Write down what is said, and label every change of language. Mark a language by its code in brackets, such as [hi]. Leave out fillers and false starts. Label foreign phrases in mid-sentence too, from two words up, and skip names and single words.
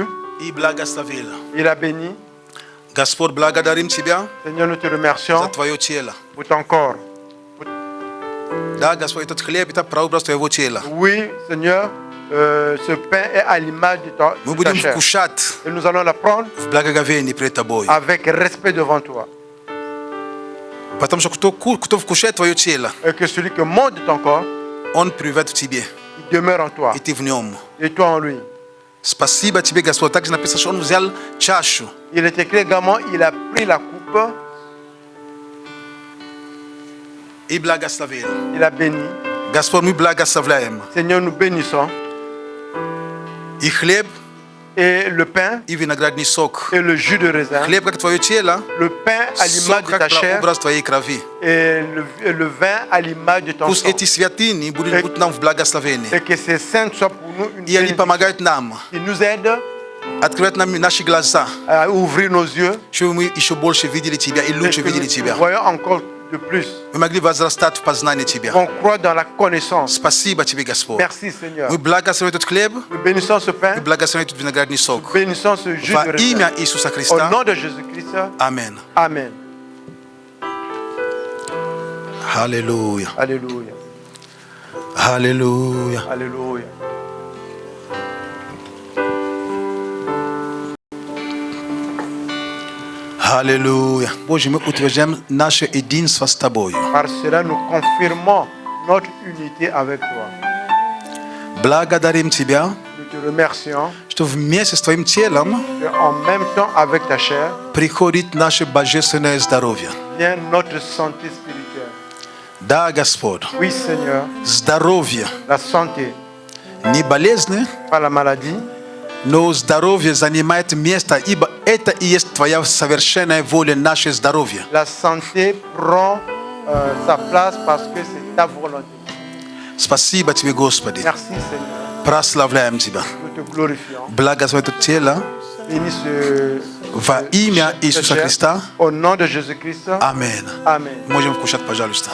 [ru] и благословил. [fr] il a béni. [ru] Господь, благодарим Тебя [fr] Seigneur, nous te [ru] за [fr] remercions [ru] Твое тело. [fr] pour ton corps. [ru] Да, Господь, этот хлеб – это прообраз Твоего тела. [fr] Oui, Seigneur, ce pain est à l'image de [ru] Мы [fr] ta [ru] будем [fr] chair. [ru] вкушать [fr] Et nous allons la prendre [ru] в благоговении пред Тобой. [fr] avec respect devant toi. [ru] Потому что кто вкушает Твое тело, [fr] Et que celui qui mange de ton corps, [ru] он пребывает в Тебе, [fr] il demeure en toi. [ru] и Ты в нем. [fr] Et toi en lui. [ru] Спасибо Тебе, Господь. Также написано, что Он взял чашу. [fr] Il est écrit également, il a pris la coupe, [ru] И благословил. [fr] il a béni. [ru] Господь, мы благословляем [fr] Seigneur, nous bénissons. [ru] и хлеб, [fr] Et le pain [ru] и виноградный сок. [fr] et le jus de raisin. [ru] Хлеб, как Твое тело, [fr] Le pain à l'image [ru] сок, [fr] de ta [ru] как [fr] chair [ru] прообраз Твоей крови. [fr] et le vin à l'image de ton [ru] Пусть [fr] sang. [ru] эти святыни будут нам в благословении. [fr] Et que ces saints soient pour nous une [ru] И они [fr] bénédiction. [ru] помогают нам [fr] Ils nous aident [ru] открывать нам наши глаза, [fr] à ouvrir nos yeux. [ru] чтобы мы еще больше видели Тебя и [fr] Et [ru] лучше [fr] que [ru] видели [fr] nous [ru] Тебя. [fr] voyons encore de plus. [ru] Мы могли возрастать в познании Тебя. [fr] On croit dans la connaissance. [ru] Спасибо Тебе, Господь. [fr] Merci Seigneur. [ru] Мы благословим этот хлеб, [fr] Nous bénissons ce [ru] мы [fr] pain. [ru] благословим этот виноградный сок. [fr] Bénissons ce jus [ru] Во [fr] de raisin. [ru] имя Иисуса [fr] Au [ru] Христа. [fr] nom de Jésus-Christ. [ru] Аминь. [fr] Amen. [ru] Аллилуйя. [fr] Alléluia. [ru] Аллилуйя. [fr] Alléluia. [ru] Аллилуйя. Боже, мы утверждаем наше единство с Тобою. [fr] Par cela, nous confirmons notre unité avec toi. [ru] Благодарим Тебя, [fr] Nous te remercions [ru] что вместе с Твоим телом [fr] et en même temps avec ta chair [ru] приходит наше божественное здоровье. [fr] vient notre santé spirituelle. [ru] Да, Господь, [fr] Oui Seigneur, [ru] здоровье [fr] la santé, [ru] не болезни, [fr] pas la maladie, [ru] но здоровье занимает место, ибо это и есть Твоя совершенная воля, наше здоровье. [fr] la santé prend sa place parce que c'est ta volonté. [ru] Спасибо Тебе, Господи. [fr] Merci Seigneur, [ru] Прославляем Тебя. [fr] nous te glorifions. [ru] Благослови это тело [fr] Bénis ce [ru] во имя Иисуса [fr] chair. [ru] Христа. [fr] Au nom de Jésus-Christ. [ru] Аминь. [fr] Amen. [ru] Можем вкушать, пожалуйста.